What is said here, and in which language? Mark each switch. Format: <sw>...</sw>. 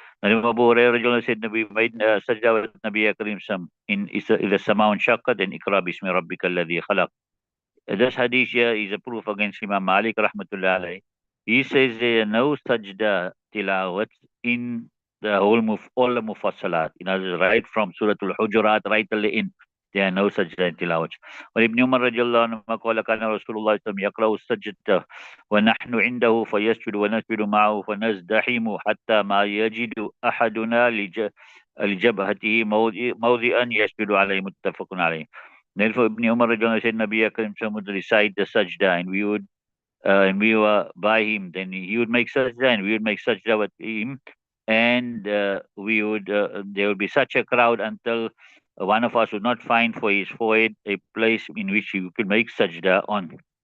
<en>Nabi Abu Hurairah radiallahu anhu said Nabi made sajda with Nabi Karim Sallallahu in idha as-sama'u inshaqqat and iqra' bismi rabbika alladhi khalaq. This hadith here is a proof against Imam Malik rahmatullah alayhi. He says there are no sajda tilawat in the whole all the mufassalat. In other words, right from Surah Al-Hujurat right till the end, there are no sajda tilawat.</en> <ar>وابن عمر رضي الله عنهما قال كان رسول الله صلى الله عليه وسلم يقرأ السجدة ونحن عنده فيسجد ونسجد معه فنزدحم حتى ما يجد أحدنا لجبهته موضعا يسجد عليه متفق عليه.</ar> <en>Therefore, Ibn Umar radiallahu anhu said Nabi Akram would recite the sajda and we were by him. Then he would make sajda and we would make sajda with him. And there would be such a crowd until one of us would not find for his forehead a place in which he could make sajda on.</en>